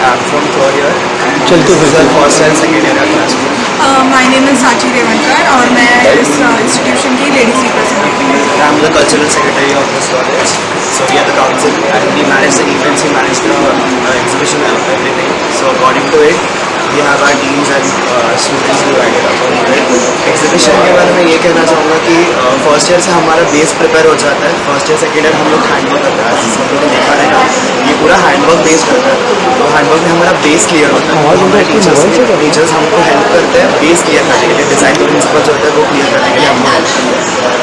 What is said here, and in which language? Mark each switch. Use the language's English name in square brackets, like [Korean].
[English] I am from third year [Hindi] चलते हुए [English] First and second year class में। My name is [Hindi] साची रेवनकर और मैं इस इंस्टीट्यूशन की ladies representative. [English] I am the cultural secretary of this college, so we are the council and we manage the events, we manage the exhibition and everything. So according to it we have our teams and students divided up. [Hindi] Exhibition के बारे में ये कहना चाहूँगा कि first year से हमारा base prepare हो जाता है. फर्स्ट ईयर सेकेंड ईयर हम लोग हैंडवर्क करते हैं, सब लोगों ने देखा रहेगा ये पूरा हैंडवर्क बेस्ड रहता है. तो हैंडवर्क में हमारा बेस क्लियर होता है. हमारे टीचर्स हमको हेल्प करते हैं बेस क्लियर करने के लिए, डिज़ाइन प्रिंसिपल जो होता है वो क्लियर करने के लिए हमको हेल्प करते हैं.